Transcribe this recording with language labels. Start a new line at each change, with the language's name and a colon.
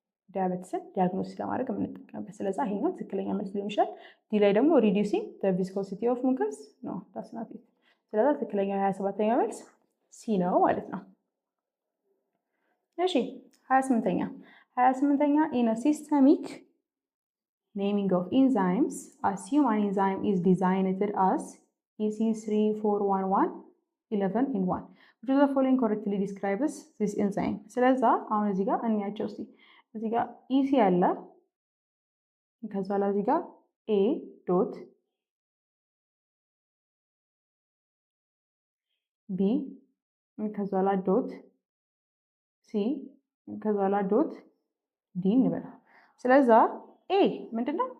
Amharic: ዲያቤቲስን ዲያግኖሲስ ለማድረግ የምንጠቀምበት። ስለዚህ ይሄኛው ትክክለኛ መልስ ሊሆን ይችላል። ዲ ላይ ደግሞ
English: ሪዲዩሲንግ ዘ ቪስኮሲቲ ኦፍ ሙከስ
Amharic: ነው ታስናት። ስለዚህ ትክክለኛው 27ኛው መልስ ሲ ነው ማለት ነው። እሺ 28ኛ
English: ኢን አ ሲስተሚክ naming of enzymes, assume an enzyme is designed as EC3411 11 in 1. Which of the following correctly describes this enzyme?
Amharic: ስለዛ አሁን እዚህ ጋር እንያቸው እስቲ። እዚህ ጋር EC አለ፣ ከዛ ላይ እዚህ ጋር A ዶት B ከዛ ላይ ዶት C ከዛ ላይ ዶት D እንበል። ስለዛ ኤ ምንድነው?